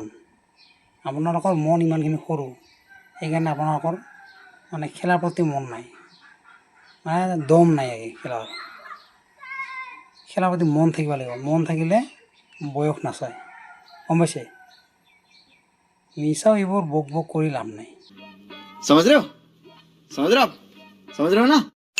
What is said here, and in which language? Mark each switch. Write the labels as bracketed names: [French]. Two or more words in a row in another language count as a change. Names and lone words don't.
[Assamese] আপোনালোকৰ মন ইমানখিনি সৰু, সেইকাৰণে আপোনালোকৰ মানে খেলাৰ প্ৰতি মন নাই, মানে দম নাই খেলাৰ। খেলাৰ প্ৰতি মন থাকিব লাগিব, মন থাকিলে বয়স নাচায়, গম পাইছে? মিছাও এইবোৰ বক বক কৰি লাভ নাই। [Hindi] समझ रहे हो समझ रहे हो आप समझ रहे हो ना